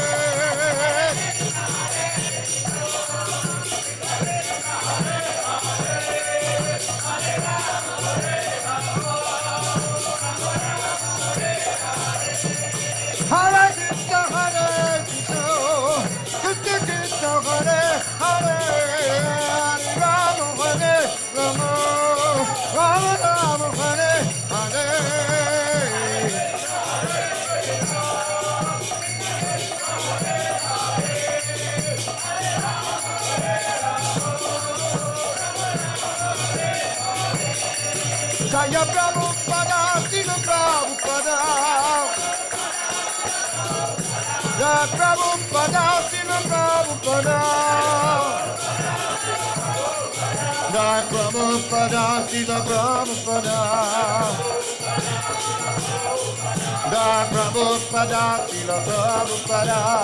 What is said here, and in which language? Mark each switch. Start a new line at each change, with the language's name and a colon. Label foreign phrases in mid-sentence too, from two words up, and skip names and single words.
Sanskrit: Hare Krishna, Hare Krishna, Krishna Krishna, Hare Hare, Hare Rama, Hare Rama, Rama Rama, Hare Hare. Jaya Prabhupada, Srila Prabhupada. Jai Prabhupada, Srila Prabhupada. Jai Prabhupada, Srila Prabhupada. Jai Prabhupada, Srila Prabhupada.